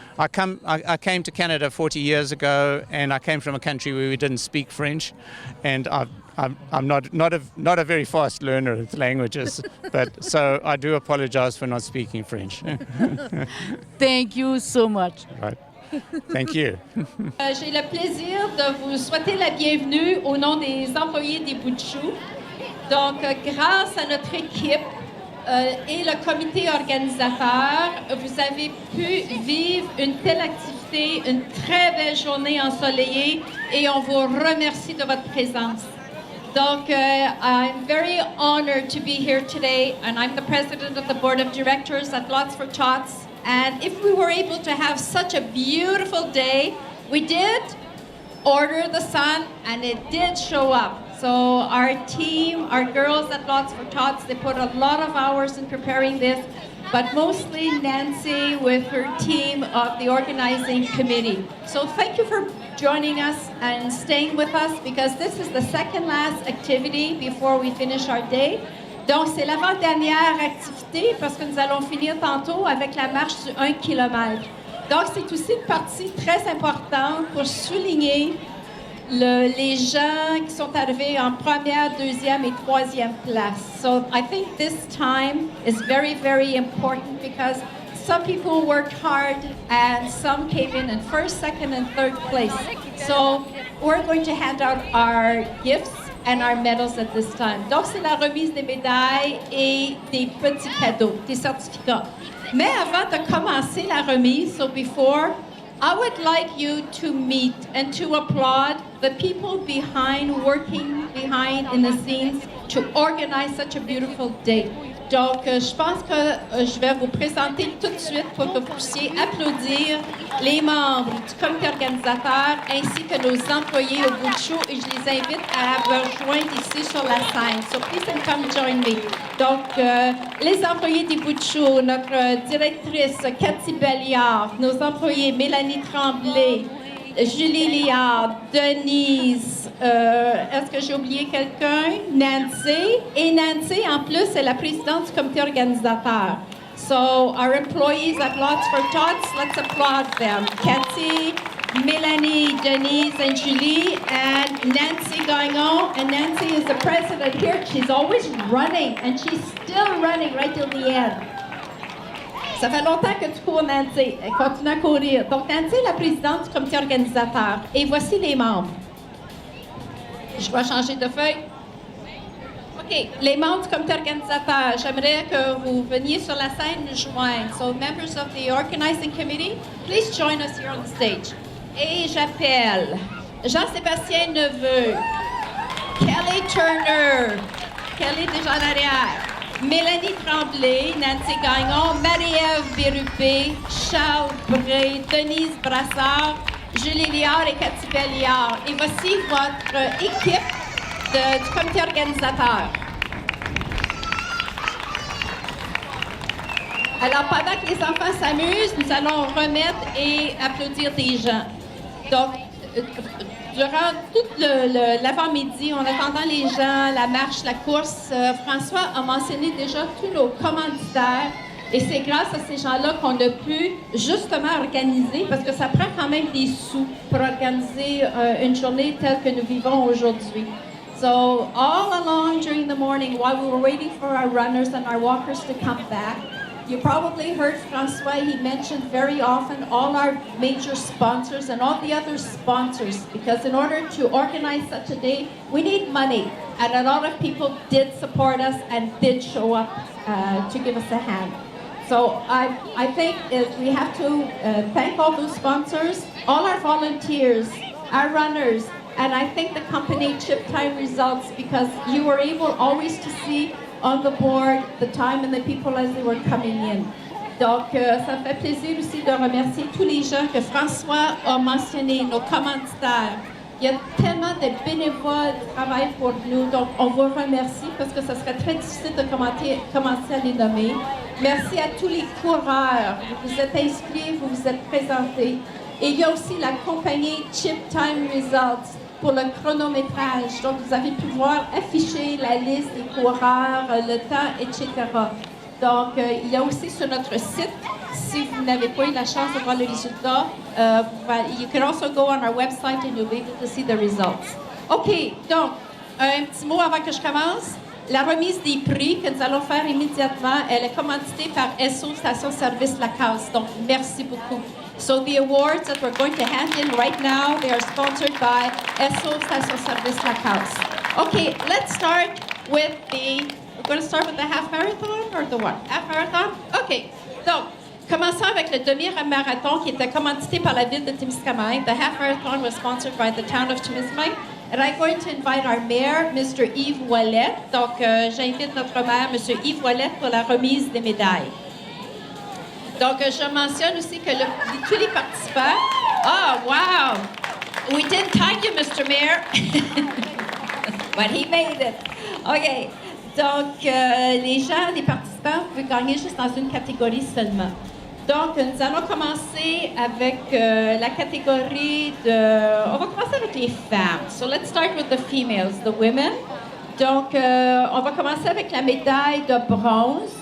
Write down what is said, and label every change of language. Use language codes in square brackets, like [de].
[en] I came to Canada 40 years ago, and I came from a country where we didn't speak French, and I'm not a very fast learner of languages, but so I do apologize for not speaking French. Thank you so much. Right. Thank you. [fr] J'ai le plaisir de vous souhaiter la bienvenue au nom des employés des Bouts de Chou. Donc, grâce à notre équipe et le comité organisateur, vous avez pu vivre une telle activité, une très belle journée ensoleillée, et on vous remercie de votre présence. [en] Donc, I'm very honored to be here today, and I'm the president of the board of directors at Lots for Tots. And if we were able to have such a beautiful day, we did order the sun, and it did show up. So our team, our girls at Lots for Tots, they put a lot of hours in preparing this, but mostly Nancy with her team of the organizing committee. So thank you for joining us and staying with us, because this is the second last activity before we finish our day. [fr] Donc, c'est l'avant-dernière activité parce que nous allons finir tantôt avec la marche du 1 km. Donc, c'est aussi une partie très importante pour souligner les gens qui sont arrivés en première, deuxième et troisième place. [en] So, I think this time is very, very important because some people worked hard and some came in first, second, and third place. So, we're going to hand out our gifts and our medals at this time. [fr] Donc, c'est la remise des médailles et des petits cadeaux, des certificats. Mais avant de commencer la remise, [en] so before I would like you to meet and to applaud the people working behind in the scenes to organize such a beautiful day. [fr] Donc, je pense que je vais vous présenter tout de suite pour que vous puissiez applaudir les membres du comité organisateur ainsi que nos employés au bout de show et je les invite à me rejoindre ici sur la scène. [en] So please come join me. [fr] Donc, les employés des bouts de show, notre directrice Cathy Belliard, nos employés Mélanie Tremblay, Julie Liard, Denise, est-ce que j'ai oublié quelqu'un? Nancy. Et Nancy, en plus, est la présidente du comité organisateur. [en] So, our employees at Lots for Tots, let's applaud them. Cathy, Mélanie, Denise, and Julie, and Nancy Gagnon. And Nancy is the president here. She's always running, and she's still running right till the end. [fr] Ça fait longtemps que tu cours, Nancy. Elle continue à courir. Donc, Nancy est la présidente du comité organisateur. Et voici les membres. Je vais changer de feuille. OK. Les membres du comité organisateur, j'aimerais que vous veniez sur la scène nous joindre. [en] So, members of the organizing committee, please join us here on the stage. [fr] Et j'appelle Jean-Sébastien Neveu, Kelly Turner, Kelly déjà en arrière, Mélanie Tremblay, Nancy Gagnon, Marie-Ève Bérupé, Charles Bray, Denise Brassard, Julie Liard et Cathy Belliard. Et voici votre équipe du comité organisateur. Alors, pendant que les enfants s'amusent, nous allons remettre et applaudir des gens. Donc, durant tout l'avant-midi, en attendant les gens, la marche, la course, François a mentionné déjà tous nos commanditaires. Et c'est grâce à ces gens-là qu'on a pu justement organiser, parce que ça prend quand même des sous pour organiser une journée telle que nous vivons aujourd'hui. [en] So, all along during the morning, while we were waiting for our runners and our walkers to come back, you probably heard François, he mentioned very often all our major sponsors and all the other sponsors, because in order to organize such a day, we need money. And a lot of people did support us and did show up to give us a hand. So I think we have to thank all those sponsors, all our volunteers, our runners, and I think the company Chip Time Results, because you were able always to see on the board the time and the people as they were coming in. [fr] Donc, ça me fait plaisir aussi de remercier tous les gens que François a mentionnés, nos commanditaires. Il y a tellement de bénévoles qui travaillent pour nous, donc on vous remercie parce que ce serait très difficile de commencer à les nommer. Merci à tous les coureurs. Vous vous êtes inscrits, vous vous êtes présentés. Et il y a aussi la compagnie Chip Time Results pour le chronométrage. Donc, vous avez pu voir afficher la liste des coureurs, le temps, etc. Donc, il y a aussi sur notre site, si vous n'avez pas eu la chance de voir le résultat, [en] you can also go on our website and you'll be able to see the results. [fr] OK, donc, un petit mot avant que je commence. La remise des prix que nous allons faire immédiatement, elle est commanditée par SO Station Service Lacasse. Donc, merci beaucoup. [en] So the awards that we're going to hand in right now, they are sponsored by SO Station Service Lacasse. Okay, let's start with we're going to start with the half marathon or the what? Half marathon? [fr] Okay, donc, commençons avec le demi-marathon qui était commandité par la ville de Témiscamingue. [en] The half marathon was sponsored by the town of Témiscamingue. And I'm going to invite our mayor, Mr. [fr] Yves Ouellet. Donc, j'invite notre maire, M. Yves Ouellet, pour la remise des médailles. Donc, je mentionne aussi que tous les participants... [en] Oh, wow! We didn't tag you, Mr. Mayor. But he made it. OK. [fr] Donc, les participants peuvent gagner juste dans une catégorie seulement. Donc, nous allons commencer avec la catégorie on va commencer avec les femmes. [en] So, let's start with the females, the women. [fr] Donc, on va commencer avec la médaille de bronze.